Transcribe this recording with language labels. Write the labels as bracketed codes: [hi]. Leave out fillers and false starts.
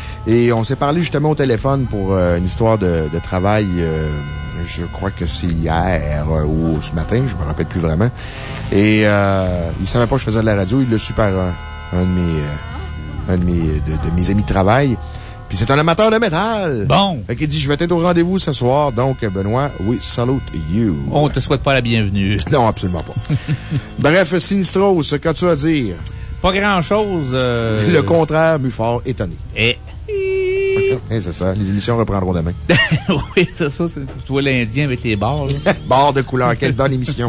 [fr] Et on s'est parlé justement au téléphone pour une histoire de travail, je crois que c'est hier ou ce matin, je me rappelle plus vraiment. Et il savait pas que je faisais de la radio, il l'a su par un de mes amis de travail. Puis c'est un amateur de métal! Bon! Fait qu'il dit, je vais être au rendez-vous ce soir. Donc, [en] Benoît, we salute you. [fr] On te souhaite pas la bienvenue. Non, absolument pas. Bref, Sinistros, qu'as-tu à dire? Pas grand-chose. Le contraire m'eut fort étonné. Eh! Hey, c'est ça, les émissions reprendront demain. Oui, c'est ça, c'est toi l'Indien avec les bars. Bars de couleur, quelle bonne émission.